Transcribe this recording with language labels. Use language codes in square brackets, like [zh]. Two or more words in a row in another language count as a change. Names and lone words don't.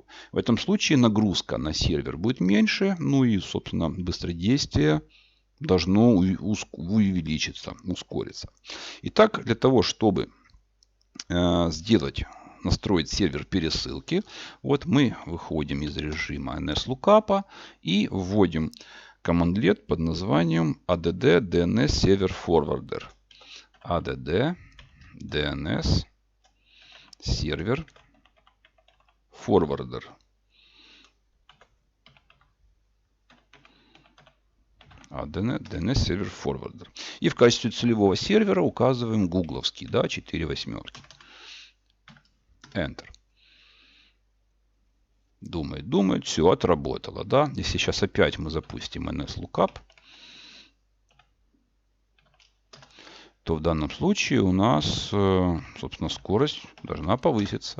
[ru] В этом случае нагрузка на сервер будет меньше, ну и, собственно, быстродействие должно увеличиться, ускориться. Итак, для того, чтобы настроить сервер пересылки, вот мы выходим из режима NSLOOKUP и вводим командлет под названием [en] add DNS Server Forwarder. add DNS Server Forwarder. DNS Server Forwarder. [ru] И в качестве целевого сервера указываем гугловский, да, 4 восьмерки. Enter. Думает, все, отработало, да. Если сейчас опять мы запустим NSLOOKUP, то в данном случае у нас, собственно, скорость должна повыситься.